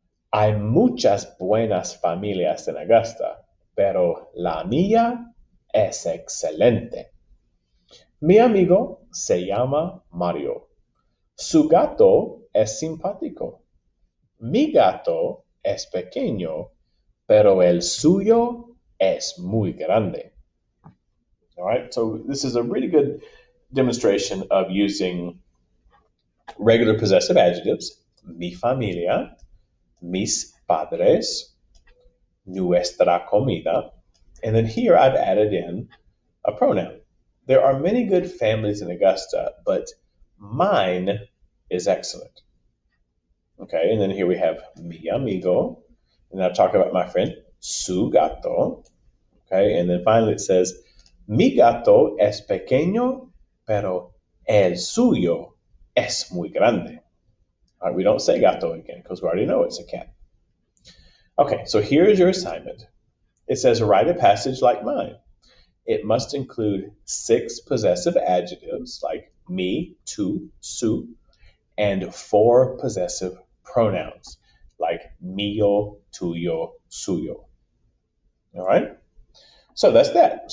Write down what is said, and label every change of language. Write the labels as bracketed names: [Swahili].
[Spanish] Hay muchas buenas familias en Augusta, pero la mía es excelente. Mi amigo se llama Mario. Su gato es simpático. Mi gato es pequeño, pero el suyo es muy grande. [English] All right, so this is a really good demonstration of using regular possessive adjectives. [Spanish] Mi familia, mis padres, nuestra comida, [English] and then here I've added in a pronoun. There are many good families in Augusta, but mine is excellent. Okay, and then here we have [Spanish] mi amigo, [English] and I talk about my friend [Spanish] su gato. [English] Okay, and then finally it says [Spanish] mi gato es pequeño, pero el suyo es muy grande. [English] All right, we don't say gato again because we already know it's a cat. Okay, so here's your assignment. It says write a passage like mine. It must include 6 possessive adjectives like me, tu, su, and 4 possessive pronouns like mío, tuyo, suyo. All right? So that's that.